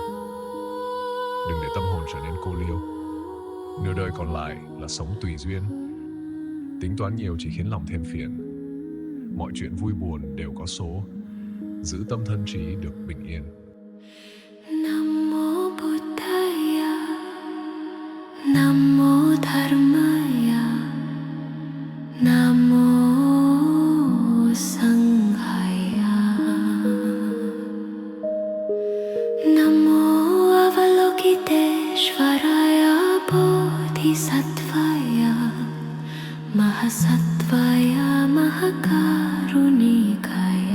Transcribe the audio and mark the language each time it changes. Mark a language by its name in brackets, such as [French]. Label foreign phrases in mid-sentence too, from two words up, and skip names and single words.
[Vietnamese] Đừng để tâm hồn trở nên cô liêu. Nửa đời còn lại là sống tùy duyên. Tính toán nhiều chỉ khiến lòng thêm phiền. Mọi chuyện vui buồn đều có số. Giữ tâm thân trí được bình yên. Nam mô [Sanskrit] Buddhaya, [Vietnamese] Nam mô [Sanskrit] Dharmaya, [Vietnamese] Nam mô [Sanskrit] Sanghaya, [Vietnamese] Nam mô [Sanskrit] अवलोकितेश्वराय बोधिसत्त्वाय, महासत्त्वाय महाकारुणिकाय.